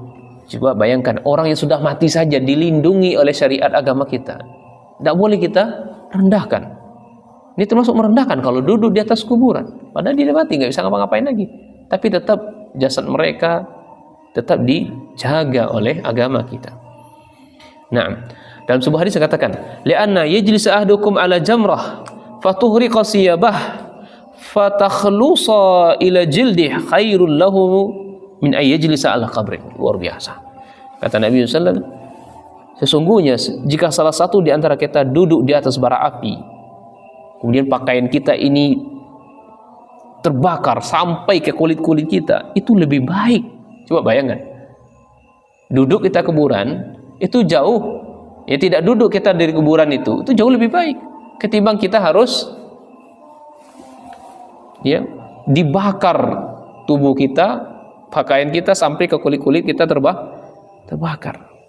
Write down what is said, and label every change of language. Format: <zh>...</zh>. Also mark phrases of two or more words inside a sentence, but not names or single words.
<id>Coba bayangkan, orang yang sudah mati saja dilindungi oleh syariat agama kita, tidak boleh kita rendahkan. Ini termasuk merendahkan kalau duduk di atas kuburan. Padahal dia mati, nggak bisa ngapa-ngapain lagi. Tapi tetap jasad mereka tetap dijaga oleh agama kita. Nah, dalam sebuah hadis dikatakan,</id> <ar>لأن يجلس أحدكم على جمرة فتحرق ثيابه فتخلص إلى جلده خير له من أن يجلس على قبر.</ar> <id>Luar biasa. Kata Nabi</id> <ar>صلى الله عليه وسلم,</ar> <id>sesungguhnya jika salah satu di antara kita duduk di atas bara api, kemudian pakaian kita ini terbakar sampai ke kulit-kulit kita, itu lebih baik. Coba bayangkan, duduk kita kuburan itu jauh, ya tidak duduk kita dari kuburan itu jauh lebih baik ketimbang kita harus ya dibakar tubuh kita, pakaian kita sampai ke kulit-kulit kita terbakar.</id>